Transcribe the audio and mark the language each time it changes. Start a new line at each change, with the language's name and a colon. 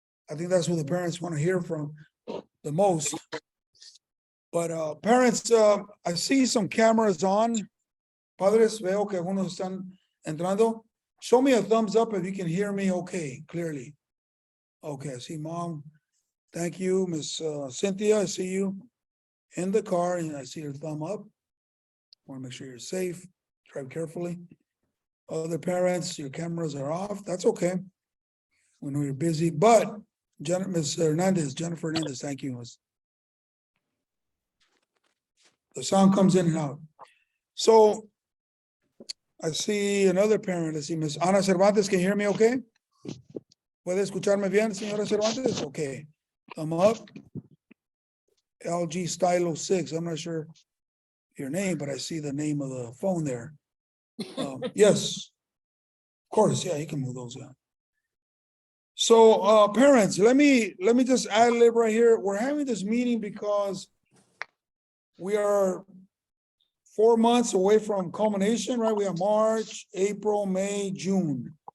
English: I think that's what the parents want to hear from the most. But parents, I see some cameras on.
Spanish: Padres, veo que algunos están entrando.
English: Show me a thumbs up if you can hear me okay, clearly. Okay, I see mom. Thank you, Miss Cynthia. I see you in the car and I see your thumb up. Want to make sure you're safe. Drive carefully. Other parents, your cameras are off. That's okay. We know you're busy, but Ms. Hernandez, Jennifer Hernandez, thank you. The sound comes in and out. So I see another parent. I see Miss Ana Cervantes. Can you hear me okay?
Spanish: ¿Puede escucharme bien, señora Cervantes?
English: Okay. Thumb up. LG Stylo 6. I'm not sure your name, but I see the name of the phone there. Yes. Of course, yeah, you can move those out. So parents, let me just ad lib right here. We're having this meeting because we are 4 months away from culmination, right? We have March, April, May, June.